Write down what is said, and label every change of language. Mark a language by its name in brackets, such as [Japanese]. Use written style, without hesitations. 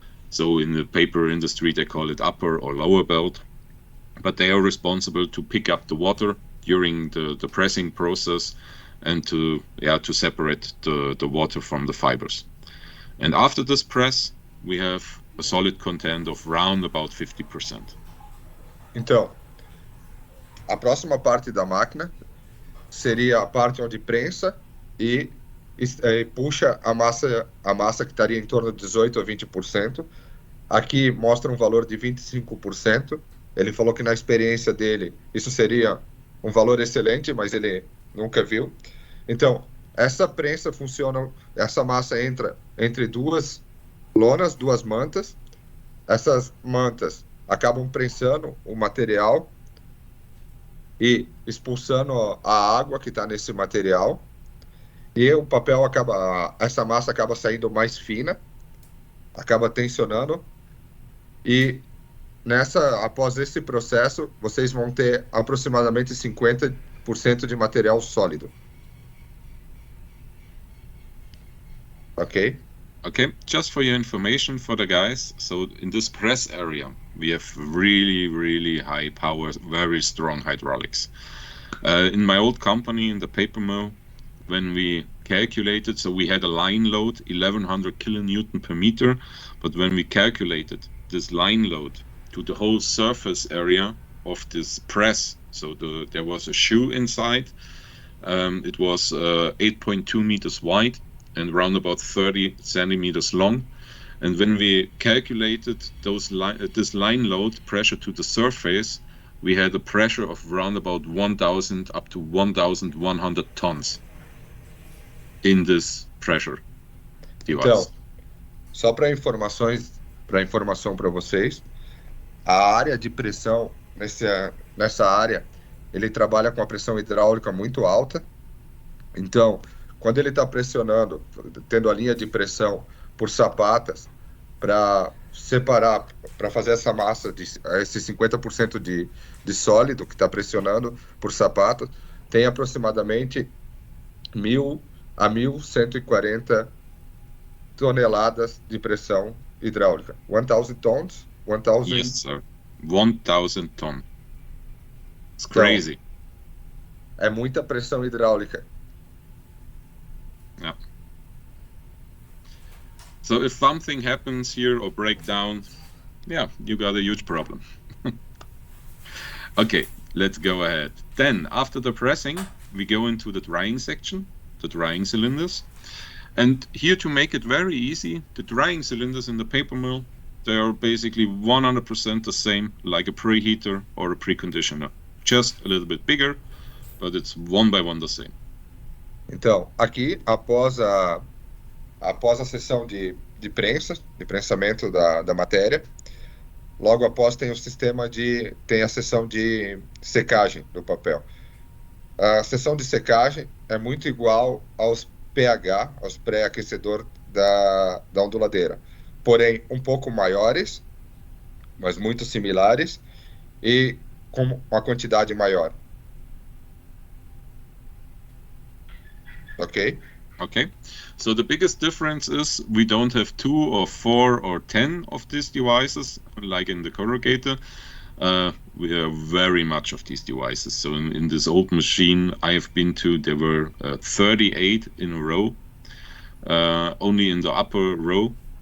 [English] So in the paper industry, they call it upper or lower belt, but they are responsible to pick up the water during the pressing process and to separate the water from the fibers. And after this press, we have a solid content of round about 50%. [Portuguese] Então, a próxima parte da máquina seria a parte onde prensa e puxa a massa que estaria em torno de 18 a 20%. Aqui mostra um valor de 25%. Ele falou que na experiência dele isso seria um valor excelente, mas ele nunca viu. Então, essa prensa funciona, essa massa entra entre duas lonas, duas mantas. Essas mantas acabam prensando o material e expulsando a água que está nesse material. E o papel essa massa acaba saindo mais fina, acaba tensionando. E após esse processo, vocês vão ter aproximadamente 50% de material sólido. [English] Okay? Okay, just for your information for the guys, so in this press area, we have really, really high power, very strong hydraulics. In my old company, in the paper mill, when we calculated, so we had a line load, 1100 kilonewton per meter, but when we calculated this line load to the whole surface area of this press, so there was a shoe inside, it was 8.2 meters wide, and around about 30 centimeters long. And when we calculated this line load pressure to the surface, we had a pressure of around about 1,000 up to 1,100 tons in this pressure device. [Portuguese] Então, só para informação para vocês, a área de pressão nessa área, ele trabalha com a pressão hidráulica muito alta. Então, quando ele está pressionando, tendo a linha de pressão por sapatas, para separar, para fazer essa massa, esse 50% de sólido que está pressionando por sapato, tem aproximadamente 1.000 a 1.140 toneladas de pressão hidráulica. [English] 1,000 tons? 1,000? Yes, sir. 1,000 tons. It's crazy. [Portuguese] Então, é muita pressão hidráulica. [English] Yeah. So if something happens here or break down, yeah, you got a huge problem. Okay, let's go ahead. Then after the pressing, we go into the drying section, the drying cylinders. And here, to make it very easy, the drying cylinders in the paper mill, they are basically 100% the same like a preheater or a preconditioner. Just a little bit bigger, but it's one by one the same. [Portuguese] Então, aqui, após a sessão de prensamento da matéria, logo após tem a sessão de secagem do papel. A sessão de secagem é muito igual aos pH, aos pré-aquecedor da onduladeira, porém um pouco maiores, mas muito similares e com uma quantidade maior. [English] Okay. Okay. So the biggest difference is we don't have 2 or 4 or 10 of these devices like in the corrugator. We have very much of these devices. So in this old machine I have been to, there were 38 in a row, only in the upper row.